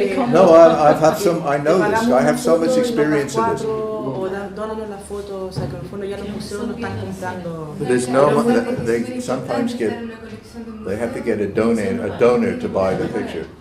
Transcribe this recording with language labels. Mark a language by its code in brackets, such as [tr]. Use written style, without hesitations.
[en] No, I know this. I have so much experience in this. [es] Dónanos la foto, o sea, que en el fondo ya los museos no están comprando. [en] There's no. They sometimes they have to get a donor to buy the picture.